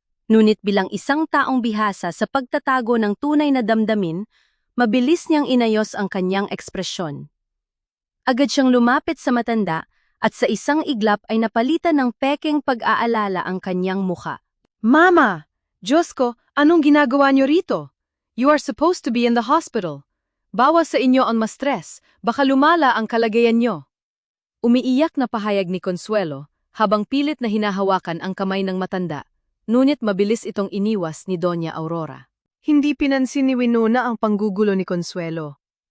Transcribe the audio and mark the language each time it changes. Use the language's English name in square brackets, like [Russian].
[Filipino] Ngunit bilang isang taong bihasa sa pagtatago ng tunay na damdamin, mabilis niyang inayos ang kanyang ekspresyon. Agad siyang lumapit sa matanda at sa isang iglap ay napalitan ng pekeng pag-aalala ang kanyang muka. Mama! Diyos ko, anong ginagawa niyo rito? [English] You are supposed to be in the hospital. [Filipino] Bawas sa inyo ang ma-stress, baka lumala ang kalagayan niyo. Umiiyak na pahayag ni Consuelo habang pilit na hinahawakan ang kamay ng matanda, ngunit mabilis itong iniwas ni Doña Aurora. Hindi pinansin ni Winona ang panggugulo ni Consuelo.